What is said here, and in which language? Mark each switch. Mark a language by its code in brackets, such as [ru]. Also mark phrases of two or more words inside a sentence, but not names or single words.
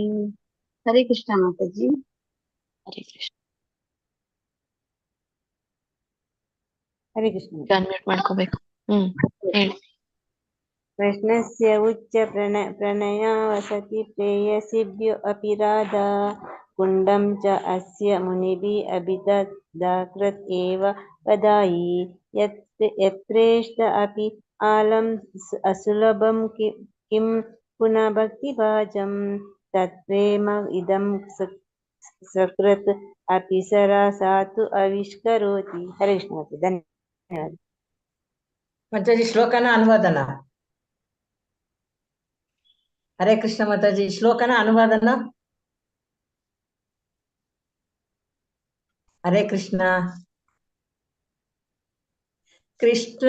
[kn] ಹರೇ ಕೃಷ್ಣ ಮಾತಾಜಿ. ಹರೇ ಕೃಷ್ಣ. ಹರೇ ಕೃಷ್ಣ. ಅನ್ಮ್ಯೂಟ್ ಮಾಡ್ಕೋಬೇಕು. ಹೇಳಿ. [sa] कृष्णस्य उच्च प्रणया वसति प्रेयसीभ्यो अपि राधा कुण्डं च अस्य मुनिभिः अभिददाकृत एव वदायि यत्प्रेष्ट अपि आलम् असुलभं किं पुनः भक्तिभाजं तत्प्रेम इदं सकृत् अपि सरसातु आविष्करोति. हरे कृष्ण. [kn] ಧನ್ಯವಾದ ಮಾತಾಜಿ. ಶ್ಲೋಕನ ಅನುವಾದನ. ಹರೇ ಕೃಷ್ಣ ಮಾತಾಜಿ. ಶ್ಲೋಕನ ಅನುವಾದನ. ಹರೇ ಕೃಷ್ಣ. ಕೃಷ್ಣ